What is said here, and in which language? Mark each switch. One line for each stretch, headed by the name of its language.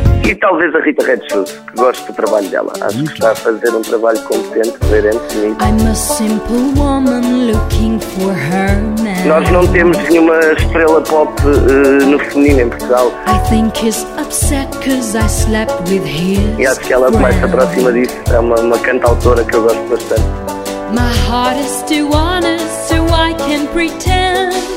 Portuguese: E talvez a Rita Redshoes, que gosto do trabalho dela. Acho que está a fazer um trabalho competente, coerente, bonito.
English: I'm a simple woman looking for her man.
Portuguese: Nós não temos nenhuma estrela pop no feminino em Portugal.
English: I think he's upset cause I slept with his.
Portuguese: E acho que ela mais se aproxima disso. É uma cantautora que eu gosto bastante.
English: My heart is too honest so I can pretend.